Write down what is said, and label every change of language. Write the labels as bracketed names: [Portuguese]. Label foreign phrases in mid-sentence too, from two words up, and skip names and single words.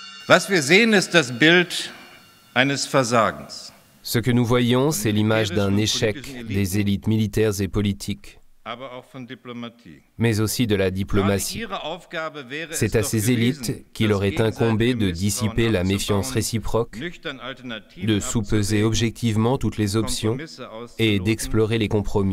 [German] Was wir sehen, ist das Bild eines Versagens. [French] Ce que nous voyons, c'est l'image d'un échec des élites militaires et politiques, mais aussi de la diplomatie. C'est à ces élites qu'il aurait incombé de dissiper la méfiance réciproque, de sous-peser objectivement toutes les options et d'explorer les compromis.